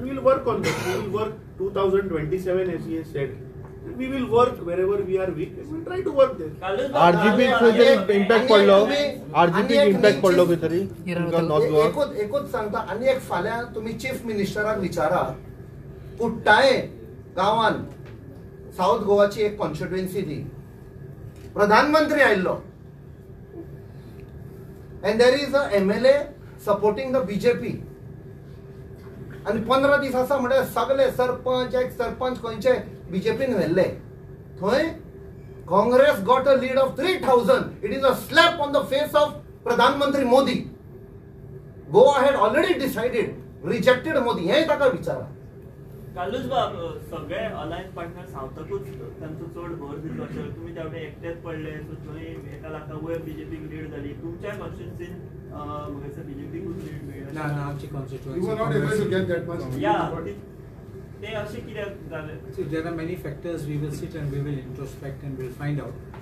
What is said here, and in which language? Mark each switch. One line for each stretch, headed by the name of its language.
English: We will work on that. We will work 2027 as he said. We will work wherever we are weak. We will try to work there.
Konkani: RGP impact पडलो. RGP impact पडलो की तरी नॉर्थ गोवा. एकूच सांगता आनी एक फाल्यां तुमी चीफ मिनिस्टराक विचारा. कुट्टाळे गांवान साऊथ गोवाची एक कॉन्स्टिट्युएन्सी ती प्रधानमंत्री आयिल्लो
English: and there is a MLA supporting the BJP.
Konkani: आणि 15 दीस आसा म्हणजे सगळे सरपंच खंयचे बीजेपीन व्हेल्ले. थंय
English: Congress got a lead of 3000. It is a slap on the face of प्रधानमंत्री Modi. Goa had already decided rejected Modi.
Konkani: हें ताका विचारा. कालूच बाब सगळे अलायन्स पार्टनर सावथाकूच तांचो चड भर दिलो. तुमी तेवढे एकटेच पडले. सो थंय एका लाखा वयर बीजेपीक लीड जाली. तुमच्या कॉन्स्टिट्युएन्सीन म्हाका बीजेपीकूच लीड मेळ्ळी. ना आमची कॉन्स्टिट्युएन्सी ते अशें कित्याक जालें?
English: See, there are many factors. We will sit and we will introspect and we'll find out.